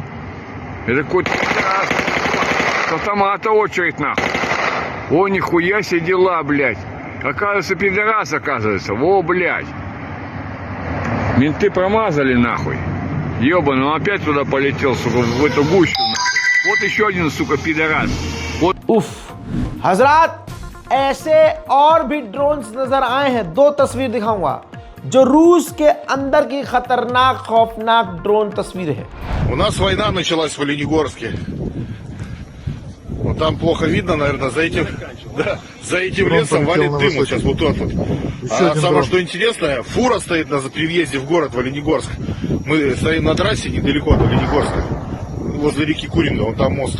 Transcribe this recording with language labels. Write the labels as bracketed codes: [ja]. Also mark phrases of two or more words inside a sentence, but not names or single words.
[ru] Это какой-то с автомата очередь, нахуй. О, нихуя себе дела, блядь. Оказывается, пидорас, оказывается. Во, блядь. Менты промазали, нахуй. Ёбаный, он опять туда полетел, сука, в эту гущу, нахуй. Вот еще один, сука, пидорас. Вот. [hi] उफ हजरात, ऐसे और भी ड्रोन्स नजर आए हैं। दो तस्वीर दिखाऊंगा जो रूस के अंदर की खतरनाक खौफनाक ड्रोन तस्वीर है। [ru] У нас война началась в Оленегорске. Вот там плохо видно, наверное, за этим лесом валит дым. Вот сейчас вот тот вот. А самое что интересное, фура стоит при въезде в город в Оленегорск. Мы стоим на трассе недалеко от Оленегорска, возле реки Курино, вон там мост.